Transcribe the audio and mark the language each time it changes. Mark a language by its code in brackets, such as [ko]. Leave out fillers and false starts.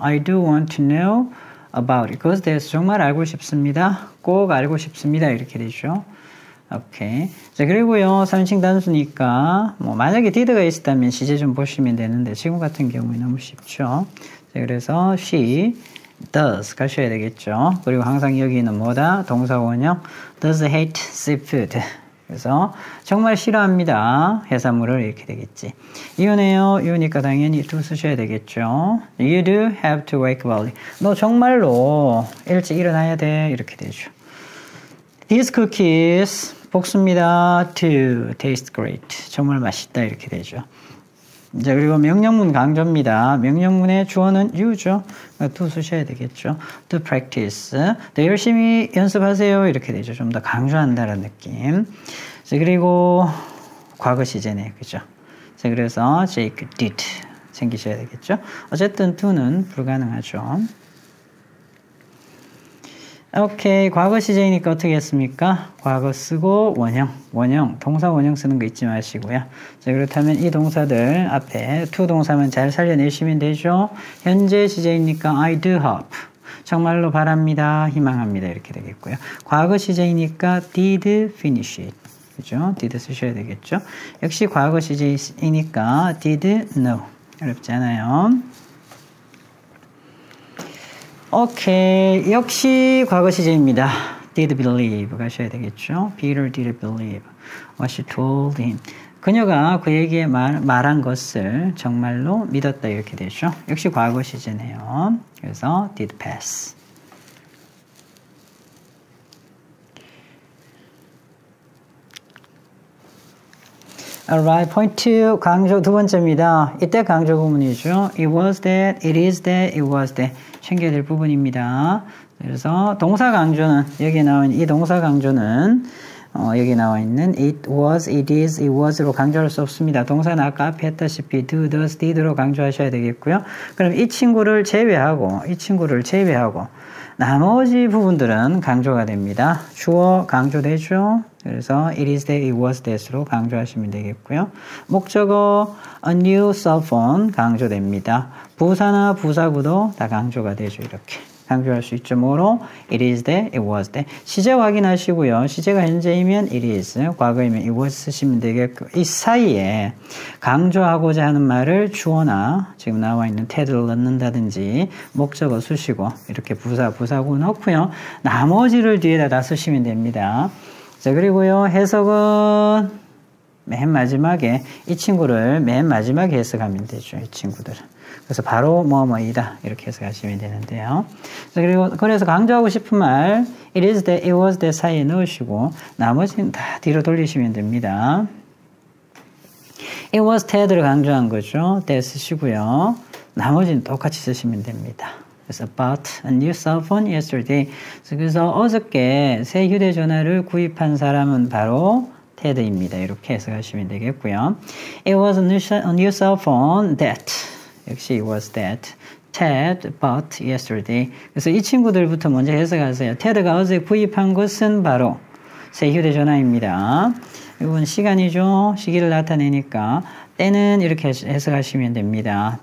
[en] I do want to know about it. [ko] 그것에 대해서 정말 알고 싶습니다. 꼭 알고 싶습니다. 이렇게 되죠. 오케이. 자, 그리고요, 3인칭 단수니까, 만약에 did가 있었다면 시제 좀 보시면 되는데, 지금 같은 경우에 너무 쉽죠. 자, 그래서 she does 가셔야 되겠죠. 그리고 항상 여기는 뭐다? 동사 원형 [en] does hate seafood. [ko] 그래서 정말 싫어합니다. 해산물을 이렇게 되겠지. 이유네요. 이유니까 당연히 to 쓰셔야 되겠죠. [en] You do have to wake early. [ko] 너 정말로 일찍 일어나야 돼. 이렇게 되죠. [en] These cookies [ko] 복수입니다. [en] To taste great. [ko] 정말 맛있다. 이렇게 되죠. 자, 그리고 명령문 강조입니다. 명령문의 주어는 you죠. to 쓰셔야 되겠죠. [en] To practice. [ko] 더 열심히 연습하세요. 이렇게 되죠. 좀 더 강조한다는 느낌. 자, 그리고 과거 시제네. 그죠? 자, 그래서 Jake did 챙기셔야 되겠죠. 어쨌든 to는 불가능하죠. 오케이. 과거 시제이니까 어떻게 했습니까? 과거 쓰고 원형, 동사 원형 쓰는 거 잊지 마시고요. 자, 그렇다면 이 동사들 앞에 to 동사만 잘 살려내시면 되죠. 현재 시제이니까 [en] I do hope. [ko] 정말로 바랍니다. 희망합니다. 이렇게 되겠고요. 과거 시제이니까 [en] did finish it. [ko] 그죠? did 쓰셔야 되겠죠. 역시 과거 시제이니까 [en] did know. [ko] 어렵지 않아요. 오케이. 역시 과거 시제입니다. [en] did believe [ko] 가셔야 되겠죠. [en] Peter did believe what she told him. [ko] 그녀가 그에게 말한 것을 정말로 믿었다 이렇게 되죠. 역시 과거 시제네요. 그래서 [en] did pass. Alright, point 2 [ko] 강조 두 번째입니다. 이때 강조 구문이죠. [en] It was that, it is that, it was that. [ko] 챙겨야 될 부분입니다. 그래서 동사 강조는 여기 나온 이 동사 강조는 여기 나와 있는 [en] it was, it is, it was [ko] 로 강조할 수 없습니다. 동사는 아까 앞에 했다시피 do, does, did로 강조하셔야 되겠고요. 그럼 이 친구를 제외하고 나머지 부분들은 강조가 됩니다. 주어 강조되죠. 그래서 [en] it is that, it was that [ko] 으로 강조하시면 되겠고요. 목적어 [en] a new cell phone [ko] 강조됩니다. 부사나 부사구도 다 강조가 되죠. 이렇게 강조할 수 있죠. 뭐로? [en] it is that, it was that. [ko] 시제 확인하시고요. 시제가 현재이면 it is, 과거이면 it was 쓰시면 되겠고 이 사이에 강조하고자 하는 말을 주어나 지금 나와 있는 ted를 넣는다든지 목적어 쓰시고 이렇게 부사구 넣고요. 나머지를 뒤에다 다 쓰시면 됩니다. 자, 그리고요. 해석은 맨 마지막에 이 친구를 맨 마지막에 해석하면 되죠. 이 친구들은. 그래서 바로 뭐뭐이다 이렇게 해석하시면 되는데요. 자, 그리고 그래서 강조하고 싶은 말 [en] it is that, it was that [ko] 사이에 넣으시고 나머지는 다 뒤로 돌리시면 됩니다. it was ted를 강조한 거죠. that 쓰시고요. 나머지는 똑같이 쓰시면 됩니다. 그래서 [en] bought a new cell phone yesterday. [ko] 그래서 어저께 새 휴대전화를 구입한 사람은 바로 ted입니다. 이렇게 해석하시면 되겠고요. [en] It was a new cell phone that. [ko] 역시 [en] it was that. Ted bought yesterday. [ko] 그래서 이 친구들부터 먼저 해석하세요. ted가 어제 구입한 것은 바로 새 휴대전화입니다. 이건 시간이죠. 시기를 나타내니까 때는 이렇게 해석하시면 됩니다.